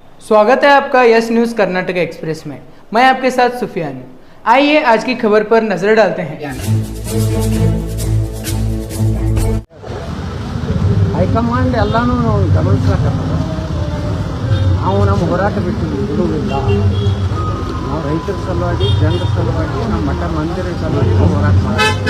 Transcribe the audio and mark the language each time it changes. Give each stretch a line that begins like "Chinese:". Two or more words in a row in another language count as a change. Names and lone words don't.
Hindi: स्वागत है आपका यस न्यूज़ कर्नाटक एक्सप्रेस में। मैं आपके साथ सुफियान हूं। आइए आज की खबर पर नजर डालते हैं।
Kannada: ಹೈಕಮಾಂಡ್ ಎಲ್ಲನೂ ಗಮನಿಸ್ಲಾಕತ್ತದ. ನಾವು ನಮ್ಮ ಹೋರಾಟ ಬಿಡುವುದಿಲ್ಲ. ನಾವು ರೈತರ ಸಲುವಾಗಿ, ಜನರ ಸಲುವಾಗಿ, ನಮ್ಮ ಮಠ ಮಂದಿರ ಸಲುವಾಗಿ ನಾವು ಹೋರಾಟ ಮಾಡ್ತೀವಿ.